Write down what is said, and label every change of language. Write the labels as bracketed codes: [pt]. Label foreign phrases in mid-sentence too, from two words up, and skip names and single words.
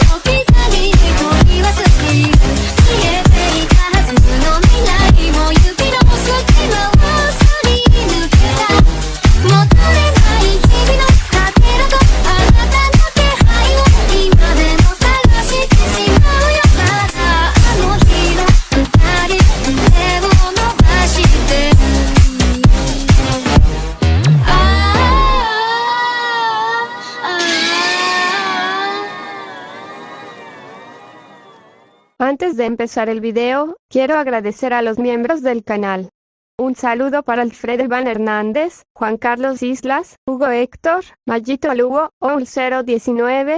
[ja] 置き去りに取り忘れている消えていたはずの未来も指の隙間をすり抜けた求めない日々のかけらとあなたの気配を今でも探してしまうよまだあの日の二人手を伸ばしてる [es] Antes de empezar el video, quiero agradecer a los miembros del canal. Un saludo para Alfredo Iván Hernández, Juan Carlos Islas, Hugo Héctor, Mayito Lugo, Oul019,